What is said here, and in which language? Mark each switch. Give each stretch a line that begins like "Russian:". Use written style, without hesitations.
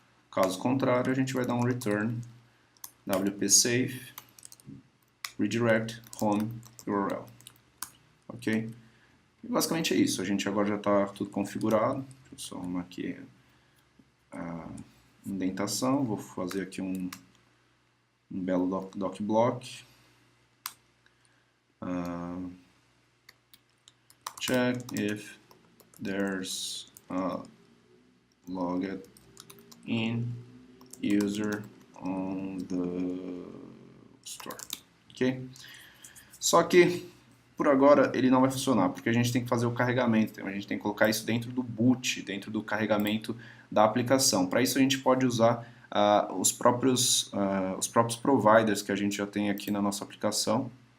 Portuguese: Caso contrário, a gente vai dar um return wp safe redirect home URL. Ok? E basicamente é isso. A gente agora já está tudo configurado. Deixa eu só arrumar aqui a indentação. Vou fazer aqui um belo docblock.
English: Check if there's a logged in user on the store, ok?
Portuguese: Só que por agora ele não vai funcionar, porque a gente tem que fazer o carregamento, então a gente tem que colocar isso dentro do boot, dentro do carregamento da aplicação. Para isso a gente pode usar os próprios providers que a gente já tem aqui na nossa aplicação.